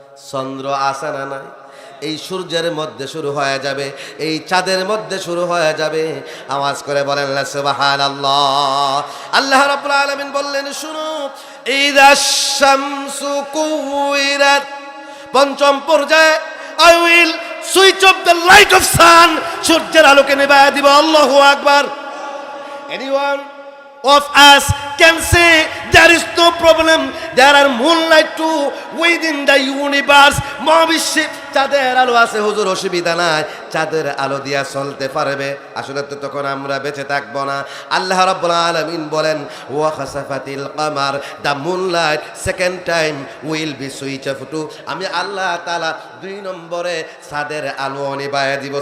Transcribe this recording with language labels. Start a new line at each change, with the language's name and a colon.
Bangla: চন্দ্র আছে না নাই? এই সূর্যের মধ্যে শুরু হয়ে যাবে, এই চাঁদের মধ্যে শুরু হয়ে যাবে। আওয়াজ করে বলেন সুবহানাল্লাহ। আল্লাহ রাব্বুল আলামিন বললেন, শুনো,
Arabic: ইযাশ শামসু কুওয়িরাত।
Bangla: পঞ্চম পর্যায়ে
English: I will switch off the light of sun,
Bangla: সূর্যের আলোকে নিভাইয়া দিব।
English: আল্লাহু আকবার। Anyone of us can say there is no problem, there are moonlight too within the universe.
Bangla: মহাবিশ্বে চাঁদের আলো আছে, হুজুর অসুবিধা নাই, চাঁদের আলো দিয়া চলতে পারবে। আসলে তো তখন আমরা বেঁচে থাকবো না। আল্লাহ রাব্বুল আলামিন বলেন,
Arabic: ওয়া খাসাফাতিল কামার,
English: The moonlight second time will be switch off too.
Bangla: আমি আল্লাহ তাআলা 2 নম্বরে চাঁদের আলো নিভাইয়া দিব।